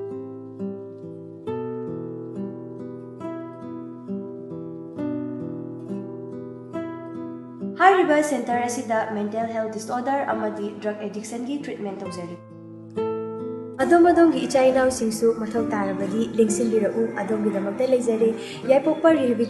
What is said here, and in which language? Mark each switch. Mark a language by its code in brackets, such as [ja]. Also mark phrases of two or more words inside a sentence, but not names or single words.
[mni] Hariba center asida [en] mental health disorder [mni] amadi [en] drug addiction [mni] gi treatment tawjari Adom gi ichai naw singsu mathau tarabadi lengsin birau adom gi damakta leizare yaipokpa rehabilitation